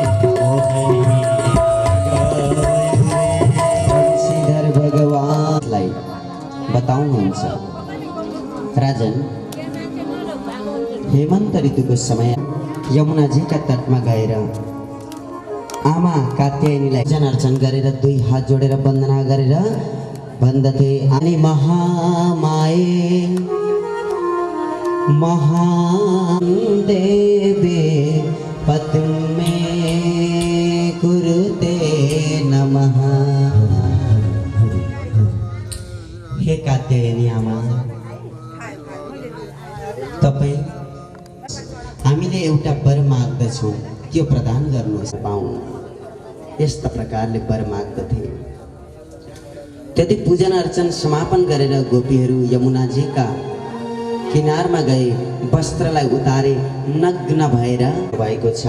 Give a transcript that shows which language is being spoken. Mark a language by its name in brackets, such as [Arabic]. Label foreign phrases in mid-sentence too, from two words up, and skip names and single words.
[Nepali] श्रीधर भगवानलाई बताउनुहुन्छ राजन हेमन्त ऋतुको समय यमुनाजीका तटमा गएर आमा कात्यायनीलाई पूजन अर्चन गरेर दुई हात जोडेर वन्दना गरेर भन्दथे अनि [Sanskrit] महामाये महादेवे पद्मे कुरुते नमः। [Nepali] हे कात्यायनी आमा तपाईँ हामीले एउटा वर माग्दछौँ त्यो प्रदान गर्नुहोस् पाऊँ यस्ता प्रकारले वर माग्दथे। त्यति पूजन अर्चन समापन गरेर गोपीहरू यमुनाजीका किनारमा गए वस्त्रलाई उतारे नग्न भएर भएको छ।